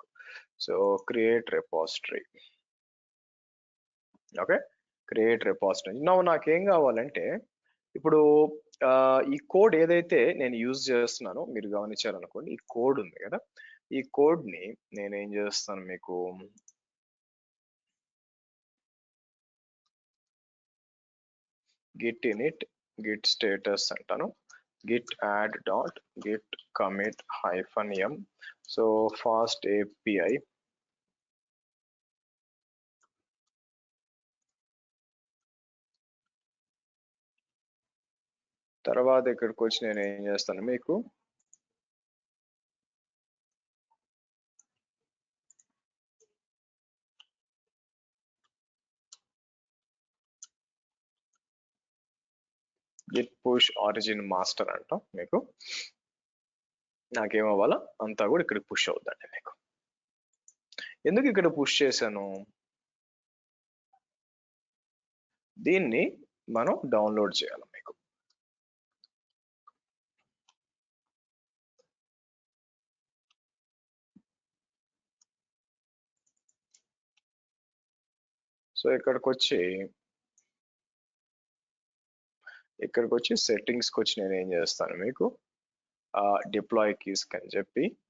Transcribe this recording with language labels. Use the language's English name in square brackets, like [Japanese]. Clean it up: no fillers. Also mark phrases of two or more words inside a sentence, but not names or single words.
[English] So create repository. Okay, create repository. [Telugu] నాకేం కావాలంటే ఇప్పుడు ఈ కోడ్ ఏదైతే నేను యూజ్ చేస్తున్నానో మీరు గమనించారనుకోండి, ఈ కోడ్ ఉంది కదా, ఈ కోడ్ ని నేనేం చేస్తాను మీకు [English] git init git status [Telugu] అంటాను, [English] git add dot git commit -m. So Fast API [Telugu] తర్వాత ఇక్కడికి వచ్చి నేను ఏం చేస్తాను మీకు [English] git push origin master [Telugu] అంటాం మీకు. నాకేమవ్వాలా అంతా కూడా ఇక్కడ పుష్ అవుతుందండి మీకు. ఎందుకు ఇక్కడ పుష్ చేశాను, దీన్ని మనం డౌన్లోడ్ చేయాలి మీకు. సో ఇక్కడికి వచ్చి సెట్టింగ్స్కి వచ్చి నేను ఏం చేస్తాను మీకు [English] deploy keys [Telugu] అని చెప్పి